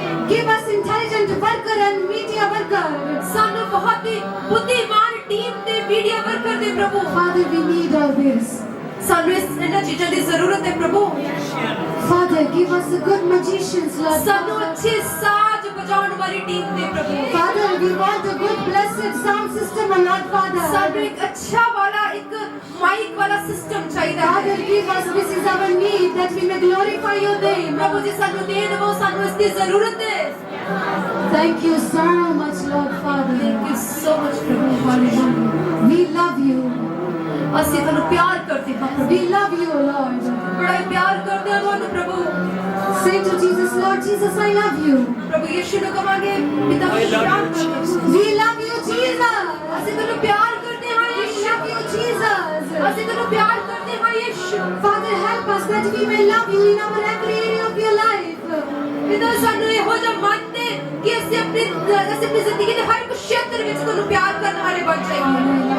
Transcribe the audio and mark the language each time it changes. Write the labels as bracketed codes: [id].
[en] Give us intelligent worker and media worker. [pa] ਸਾਨੂੰ ਬਹੁਤ ਹੀ ਬੁੱਧੀਮਾਨ ਟੀਮ ਦੇ ਮੀਡੀਆ ਵਰਕਰ ਦੇ ਪ੍ਰਭੂ [en] Father, we need all this. [pa] ਸਾਨੂੰ ਇਹਨਾਂ ਚੀਜ਼ਾਂ ਦੀ ਜ਼ਰੂਰਤ ਹੈ ਪ੍ਰਭੂ [en] Father, give us a good magicians, Lord. [pa] ਸਾਨੂੰ ਅੱਛੇ ਸਾਜ਼ ਵਜਾਉਣ ਵਾਲੀ ਟੀਮ ਦੇ ਪ੍ਰਭੂ [en] Father, we want a good blessed sound system, O Lord Father. [pa] ਸਾਨੂੰ ਇੱਕ ਅੱਛਾ ਵਾਲਾ ਇੱਕ ਮਾਈਕ ਵਾਲਾ ਸਿਸਟਮ ਚਾਹੀਦਾ ਹੈ [en] Father, give us, this is our need, that we may glorify your name. [pa] ਪ੍ਰਭੂ ਜੀ ਸਾਨੂੰ ਦੇ ਦਿਵੋ ਸਾਨੂੰ ਇਸ ਦੀ ਜ਼ਰੂਰਤ ਹੈ [en] Thank you so much, Lord Father. Thank you so much [pa] ਪ੍ਰਭੂ ਹਾਲੇਲੂਇਆ [en] We love you. [pa] ਅਸੀਂ ਤੁਹਾਨੂੰ ਪਿਆਰ ਕਰਦੇ ਹਾਂ ਪ੍ਰਭੂ [en] We love you, O Lord. [pa] ਬੜਾ ਹੀ ਪਿਆਰ ਕਰਦੇ ਹਾਂ ਤੁਹਾਨੂੰ ਪ੍ਰਭੂ [en] Say to Jesus, Lord Jesus, I love you. [pa] ਪ੍ਰਭੂ ਯਿਸੂ ਨੂੰ ਕਹਾਂਗੇ ਪਿਤਾ ਪਿਆਰ ਕਰਦੇ ਹਾਂ। [en] We love you, Jesus. [pa] ਅਸੀਂ ਤੁਹਾਨੂੰ ਪਿਆਰ ਕਰਦੇ ਹਾਂ [en] We [pa] ਯਿਸੂ [en] love you, Jesus. [pa] ਅਸੀਂ ਤੁਹਾਨੂੰ ਪਿਆਰ ਕਰਦੇ ਹਾਂ ਯਿਸੂ [en] Father, help us that we may love you in our every area of your life. [pa] ਪਿਤਾ ਸਾਨੂੰ ਇਹੋ ਜਿਹਾ ਮਨ ਦੇ ਕਿ ਅਸੀਂ ਆਪਣੀ ਜ਼ਿੰਦਗੀ ਦੇ ਹਰ ਇੱਕ ਖੇਤਰ ਵਿੱਚ ਤੁਹਾਨੂੰ ਪਿਆਰ ਕਰਨ ਵਾਲੇ ਬਣ ਜਾਈਏ